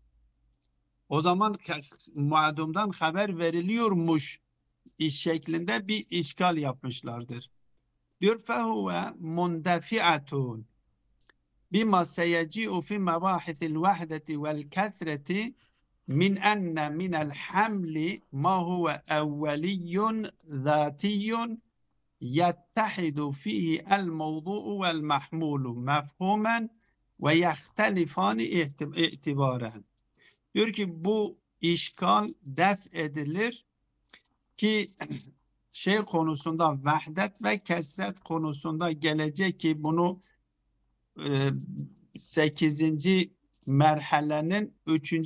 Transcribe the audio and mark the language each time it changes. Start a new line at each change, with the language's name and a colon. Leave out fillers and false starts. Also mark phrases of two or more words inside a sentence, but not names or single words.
Turkish: O zaman ma'dumdan haber veriliyormuş iş şeklinde bir işgal yapmışlardır.
Arabic: Diyor فهو مندفعة بما سيجيء في مباحث الوحدة والكثرة من أن من الحمل ما هو أولي ذاتي يتحد فيه الموضوع والمحمول مفهوما ويختلفان اعتبارا.
Turkish: Diyor ki bu işgal def edilir ki şey konusunda vahdet ve kesret konusunda gelecek ki bunu 8. merhalenin 3.